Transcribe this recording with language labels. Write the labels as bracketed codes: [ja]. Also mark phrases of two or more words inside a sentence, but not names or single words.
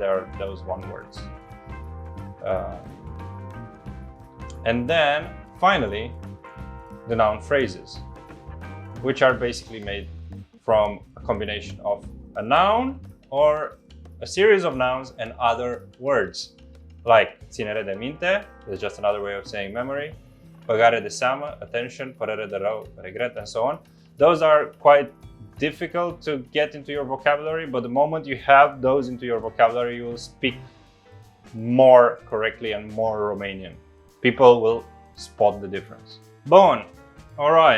[en] There are those 1 words. And then finally, the noun phrases, which are basically made from a combination of a noun or a series of nouns and other words, like [ro] ținere de minte, [en] is just another way of saying memory, [ro] băgare de seamă, attention, părere de rău, [en] regret, and so on. Those are quite difficult to get into your vocabulary, but the moment you have those into your vocabulary, you will speak more correctly and more Romanian. People will spot the difference. Bun. All right.